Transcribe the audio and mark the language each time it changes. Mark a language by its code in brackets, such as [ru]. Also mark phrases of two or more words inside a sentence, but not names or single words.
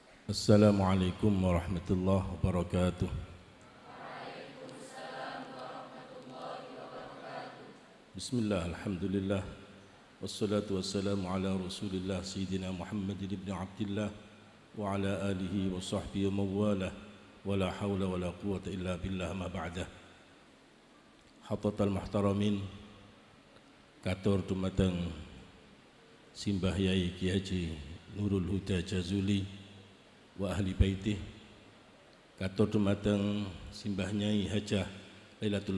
[ar] السلام عليكم ورحمة الله وبركاته بسم الله الحمد لله والصلاة والسلام على رسول الله سيدنا محمد بن عبد الله وعلى آله وصحبه وموالاه ولا حول ولا قوة إلا بالله ما بعده. حضرات المحترمين, [jv] katur dumateng Simbah Yai Ki Haji Nurul Huda Jazuli [ar] وأهل بيته, [jv] katur dumateng Simbah Nyai Hajah Lailatul